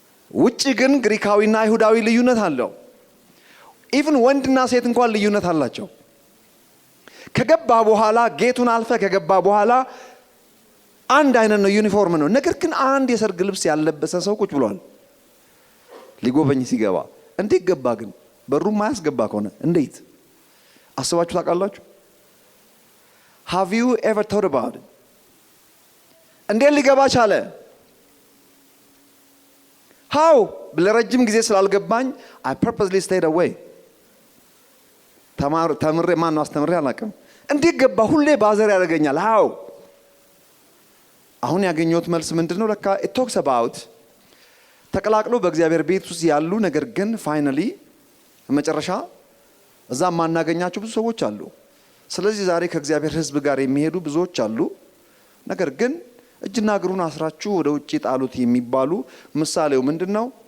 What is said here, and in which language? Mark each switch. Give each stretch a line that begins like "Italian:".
Amharic: ውጪ ግን ግሪካዊና አይሁዳዊ ልዩነት አለው። ኢቭን ወንድና ሴት እንኳን ልዩነት አላቸው። ከገባ በኋላ ጌቱን አልፈ ከገባ በኋላ አንድ አይነት ነው፣ ዩኒፎርም ነው። ነገር ግን አንድ የሰርግ ልብስ ያለበሰ ሰው ቁጭ ብሏል ሊጎበኝ ሲገባ። እንዴት ገባ ግን? በሩም ማያስገባ ከሆነ እንዴት አስባችሁ ታውቃላችሁ?
English: Have you ever thought about it?
Amharic: እንዴት ሊገባ ቻለ?
English: How?
Amharic: ለረጅም ጊዜ ስላልገባኝ
English: I purposely stayed away.
Amharic: ተምሬ ማነው አስተምሬ አላውቅም። እንዴት ገባ? ሁሌ ባዘር ያደርገኛል። How? አሁን ያገኘሁት መልስ ምንድነው? ለካ
English: it talks about
Amharic: ተቀላቅሎ በእግዚአብሔር ቤት ውስጥ ያሉ ነገር ግን ፋይናሊ መጨረሻ እዛ ማናገኛቸው ብዙ ሰዎች አሉ። ስለዚህ ዛሬ ከእግዚአብሔር ሕዝብ ጋር የሚሄዱ ብዙዎች አሉ። ነገር ግን እጅና እግሩን አስራችሁ ወደ ውጪ ጣሉት የሚባሉ ምሳሌው ምንድነው?